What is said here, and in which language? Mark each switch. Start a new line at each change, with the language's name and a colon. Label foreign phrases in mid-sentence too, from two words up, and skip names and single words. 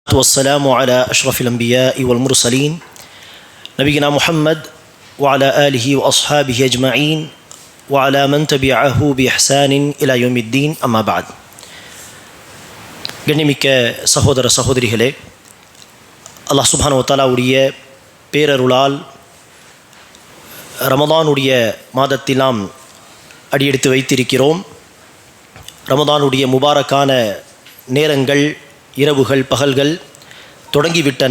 Arabic: والسلام على أشرف الأنبياء والمرسلين نبينا محمد وعلى آله وأصحابه أجمعين وعلى من تبعه بإحسان إلى يوم الدين أما بعد.
Tamil: கண்ணியமிக்க சகோதர சகோதரிகளே,
Arabic: الله سبحانه وتعالى
Tamil: பேரருளால் ரமதானுடைய மாதத்தில் நாம் அடியெடுத்து வைத்திருக்கிறோம். ரமதானுடைய முபாரக்கான நேரங்கள், இரவுகள், பகல்கள் தொடங்கிவிட்டன.